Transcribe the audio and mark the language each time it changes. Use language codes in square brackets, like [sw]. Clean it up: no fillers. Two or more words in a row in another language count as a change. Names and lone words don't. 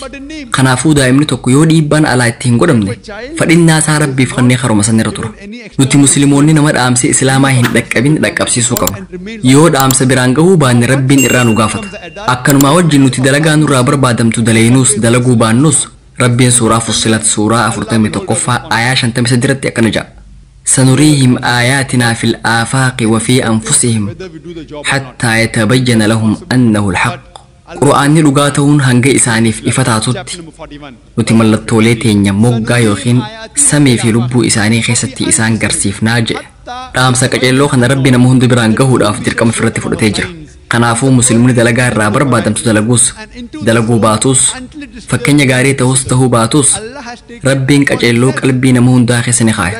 [om] Kanaafuu daa'imni tokko yoo dhiibbaan alaa itti hin godhamne fadhinnaa isaa rabbiif kennee haruma san irra tura. Nuti muslimoonni nama dhaamsi islaamaa hin dhaqqabin dhaqqabsiisuu qabna. Yoo dhaamsa biraan gahuu baanne rabbiin irraa nu gaafata. Akkanumaa wajjin nuti dalagaa nurraa barbaadamtu daleenuus dalaguu baannus rabbiin suuraa Fussilat suuraa 41ffaa aayaa 53 irratti akkana jedha. [ar] سنريهم آياتنا في الآفاق وفي أنفسهم حتى يتبين لهم أنه الحق [om] qura'aanni dhugaa ta'uun hanga isaaniif ifa taatutti nuti mallattoolee teenya moggaa yookiin samii fi lubbuu isaanii keessatti isaan garsiifnaa jedhe. Dhaamsa qaceelloo kana rabbi nama hundi biraan gahuudhaaf dirqama ofirratti fudhatee jira. Kanaafuu musliimni dalagaa irraa barbaadamtu dalaguus dalaguu baatus fakkeenya gaarii tahuu baatus rabbiin qaceelloo qalbii nama hundaa keessa ni kaaya.